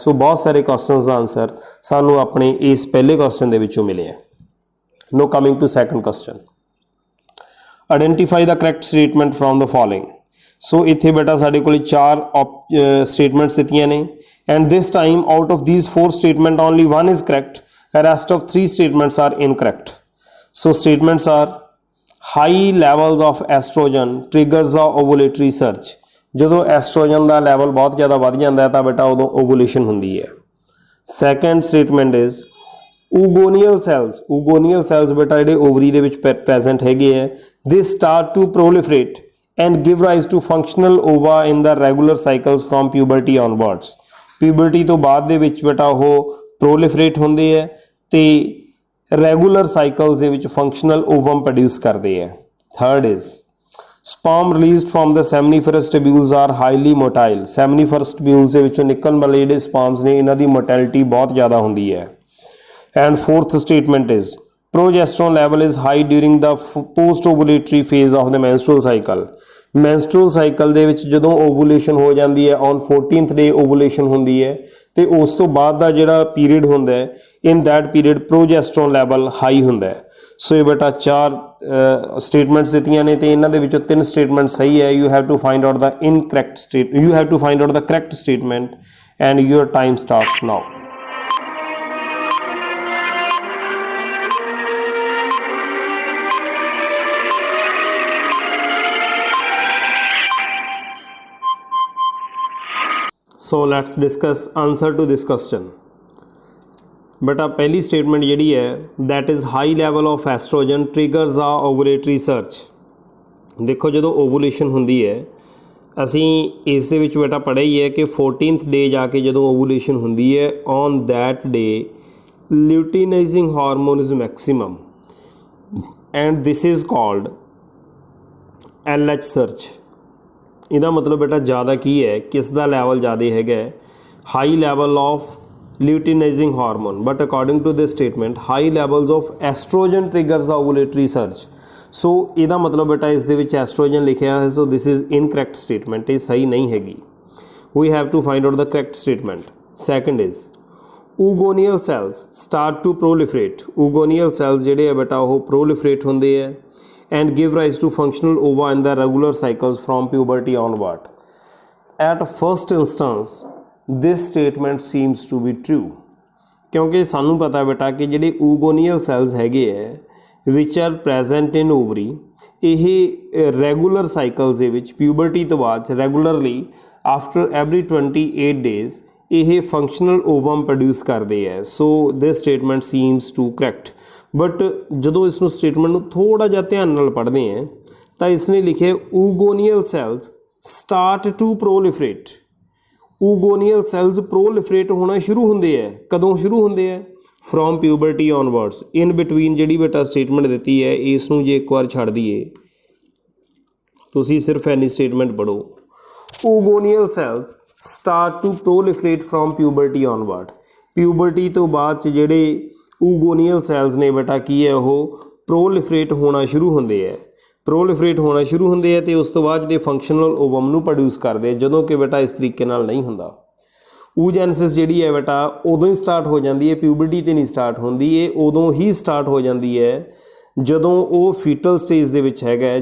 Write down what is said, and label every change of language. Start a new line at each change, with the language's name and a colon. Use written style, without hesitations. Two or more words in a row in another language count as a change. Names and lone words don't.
Punjabi: ਸੋ ਬਹੁਤ ਸਾਰੇ ਕੁਐਸਚਨਸ ਦਾ ਆਨਸਰ ਸਾਨੂੰ ਆਪਣੇ ਇਸ ਪਹਿਲੇ ਕੁਐਸਚਨ ਦੇ ਵਿੱਚੋਂ ਮਿਲੇ ਹੈ।
English: now coming to second question, identify the correct statement from the following.
Punjabi: ਸੋ ਇੱਥੇ ਬੇਟਾ ਸਾਡੇ ਕੋਲ 4 ਸਟੇਟਮੈਂਟਸ ਦਿੱਤੀਆਂ ਨੇ,
English: and this time out of these 4 statements only one is correct, rest of 3 statements are incorrect. So statements are high levels of estrogen triggers the ovulatory surge।
Punjabi: ਜਦੋਂ ਐਸਟ੍ਰੋਜਨ ਦਾ ਲੈਵਲ ਬਹੁਤ ਜ਼ਿਆਦਾ ਵੱਧ ਜਾਂਦਾ ਹੈ ਤਾਂ ਬੇਟਾ ਉਦੋਂ ਓਵੂਲੇਸ਼ਨ ਹੁੰਦੀ ਹੈ।
English: second statement is oogonial cells
Punjabi: ਬੇਟਾ ਜਿਹੜੇ ਓਵਰੀ ਦੇ ਵਿੱਚ ਪ੍ਰੈਜ਼ੈਂਟ ਹੈਗੇ ਹੈ,
English: this start to proliferate and give rise to functional ova in the regular cycles from puberty onwards.
Punjabi: ਪਿਊਬਰਟੀ ਤੋਂ ਬਾਅਦ ਦੇ ਵਿੱਚ ਬੇਟਾ ਉਹ ਪ੍ਰੋਲੀਫਰੇਟ ਹੁੰਦੇ ਹੈ ਤੇ
English: regular cycles
Punjabi: ਦੇ ਵਿੱਚ
English: functional ovum produce
Punjabi: ਕਰਦੇ ਹੈ।
English: third is sperm released from the seminiferous tubules are highly motile। seminiferous tubules
Punjabi: ਦੇ ਵਿੱਚੋਂ ਨਿਕਲਣ ਵਾਲੇ ਜਿਹੜੇ ਸਪਰਮਸ ਨੇ ਇਹਨਾਂ ਦੀ ਮੋਟੈਲਿਟੀ ਬਹੁਤ ਜ਼ਿਆਦਾ ਹੁੰਦੀ ਹੈ।
English: and fourth statement is progesterone level is high during the post ovulatory phase of the menstrual cycle। menstrual cycle
Punjabi: ਦੇ ਵਿੱਚ ਜਦੋਂ ovulation ਹੋ ਜਾਂਦੀ ਹੈ
English: on 14th day
Punjabi: ovulation ਹੁੰਦੀ ਹੈ ਤੇ ਉਸ ਤੋਂ ਬਾਅਦ ਦਾ ਜਿਹੜਾ ਪੀਰੀਅਡ ਹੁੰਦਾ ਹੈ
English: in that period progesterone level high
Punjabi: ਹੁੰਦਾ ਹੈ। ਸੋ ਇਹ ਬੇਟਾ 4 ਸਟੇਟਮੈਂਟਸ ਦਿੱਤੀਆਂ ਨੇ ਤੇ ਇਹਨਾਂ ਦੇ ਵਿੱਚੋਂ 3 ਸਟੇਟਮੈਂਟ ਸਹੀ ਹੈ।
English: you have to find out the correct statement and your time starts now. So let's discuss answer to this question।
Punjabi: ਬੇਟਾ ਪਹਿਲੀ ਸਟੇਟਮੈਂਟ ਜਿਹੜੀ ਹੈ
English: that is high level of estrogen triggers a ovulatory surge।
Punjabi: ਦੇਖੋ ਜਦੋਂ ਓਵੂਲੇਸ਼ਨ ਹੁੰਦੀ ਹੈ ਅਸੀਂ ਇਸ ਦੇ ਵਿੱਚ ਬੇਟਾ ਪੜ੍ਹਿਆ ਹੀ ਹੈ ਕਿ 14th ਡੇ ਜਾ ਕੇ ਜਦੋਂ ਓਵੂਲੇਸ਼ਨ ਹੁੰਦੀ ਹੈ
English: on that day luteinizing hormone is maximum and this is called LH surge.
Punjabi: ਇਹਦਾ ਮਤਲਬ ਬੇਟਾ ਜ਼ਿਆਦਾ ਕੀ ਹੈ, ਕਿਸ ਦਾ ਲੈਵਲ ਜ਼ਿਆਦਾ ਹੈਗਾ,
English: high level of luteinizing hormone, but according to this statement high levels of estrogen triggers the ovulatory surge।
Punjabi: so ਇਹਦਾ ਮਤਲਬ ਬੇਟਾ ਇਸ ਦੇ ਵਿੱਚ ਐਸਟ੍ਰੋਜਨ ਲਿਖਿਆ ਹੈ,
English: so this is incorrect statement,
Punjabi: ਇਹ ਸਹੀ ਨਹੀਂ ਹੈਗੀ।
English: we have to find out the correct statement। second is oogoneal cells start to proliferate। oogoneal cells
Punjabi: ਜਿਹੜੇ ਆ ਬੇਟਾ ਉਹ proliferate ਹੁੰਦੇ ਆ
English: and give rise to functional ova in the regular cycles from puberty onward। at first instance this statement seems to be true
Punjabi: ਕਿਉਂਕਿ ਸਾਨੂੰ ਪਤਾ ਬੇਟਾ ਕਿ ਜਿਹੜੇ
English: oogoneal cells
Punjabi: ਹੈਗੇ ਹੈ
English: which are present in ovary ਇਹ regular cycles
Punjabi: ਦੇ ਵਿੱਚ
English: puberty
Punjabi: ਤੋਂ ਬਾਅਦ
English: regularly after every 28 days ਇਹ functional ovum produce
Punjabi: ਕਰਦੇ ਹੈ।
English: so this statement seems to correct।
Punjabi: but ਜਦੋਂ ਇਸ ਨੂੰ statement ਨੂੰ ਥੋੜਾ ਜਿਹਾ ਧਿਆਨ ਨਾਲ ਪੜ੍ਹਦੇ ਹਾਂ ਤਾਂ ਇਸ ਨੇ ਲਿਖਿਆ
English: oogoneal cells start to proliferate। oogoneal cells proliferate
Punjabi: ਹੋਣਾ ਸ਼ੁਰੂ ਹੁੰਦੇ ਹੈ, ਕਦੋਂ ਸ਼ੁਰੂ ਹੁੰਦੇ ਹੈ,
English: from puberty onwards। in between
Punjabi: ਜਿਹੜੀ ਬੇਟਾ ਸਟੇਟਮੈਂਟ ਦਿੱਤੀ ਹੈ ਇਸ ਨੂੰ ਜੇ ਇੱਕ ਵਾਰ ਛੱਡ ਦਈਏ, ਤੁਸੀਂ ਸਿਰਫ ਐਨੀ ਸਟੇਟਮੈਂਟ ਪੜ੍ਹੋ
English: oogoneal cells start to proliferate from puberty onward।
Punjabi: puberty ਤੋਂ ਬਾਅਦ 'ਚ ਜਿਹੜੇ
English: oogoneal cells
Punjabi: ਨੇ ਬੇਟਾ ਕੀ ਹੈ ਉਹ proliferate ਹੋਣਾ ਸ਼ੁਰੂ ਹੁੰਦੇ ਹੈ, proliferate ਹੋਣਾ ਸ਼ੁਰੂ ਹੁੰਦੇ ਆ ਤੇ ਉਸ ਤੋਂ ਬਾਅਦ ਦੇ
English: functional ovum
Punjabi: ਨੂੰ ਪ੍ਰੋਡਿਊਸ ਕਰਦੇ, ਜਦੋਂ ਕਿ ਬੇਟਾ ਇਸ ਤਰੀਕੇ ਨਾਲ ਨਹੀਂ ਹੁੰਦਾ। oogenesis ਜਿਹੜੀ ਹੈ ਬੇਟਾ ਉਦੋਂ ਹੀ ਸਟਾਰਟ ਹੋ ਜਾਂਦੀ ਹੈ, ਪਿਊਬਰਟੀ ਤੇ ਨਹੀਂ ਸਟਾਰਟ ਹੁੰਦੀ, ਇਹ ਉਦੋਂ ਹੀ ਸਟਾਰਟ ਹੋ ਜਾਂਦੀ ਹੈ ਜਦੋਂ ਉਹ
English: fetal stage
Punjabi: ਦੇ ਵਿੱਚ ਹੈਗਾ।